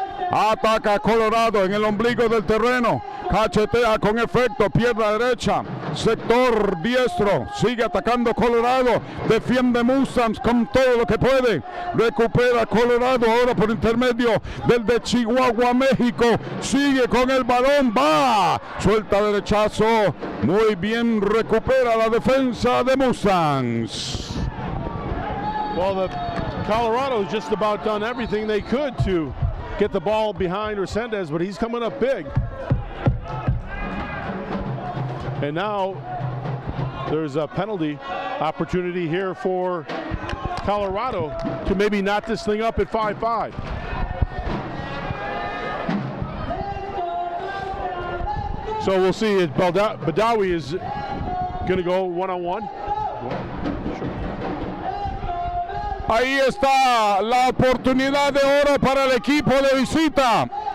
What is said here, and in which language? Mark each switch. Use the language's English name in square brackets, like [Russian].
[Spanish] Ataca Colorado en el ombligo del terreno. Cachetea con efecto, pierna derecha, sector diestro, sigue atacando Colorado, defiende Mustangs con todo lo que puede, recupera Colorado ahora por intermedio del de Chihuahua, México, sigue con el balón, va, suelta derechazo, muy bien, recupera la defensa de Mustangs. [English] Well, Colorado's just about done everything they could to get the ball behind Resendez, but he's coming up big. And now there's a penalty opportunity here for Colorado to maybe knot this thing up at 5-5. So we'll see if Badawi is going to go one-on-one. [Spanish] Ahí está la oportunidad de oro para el equipo de visita.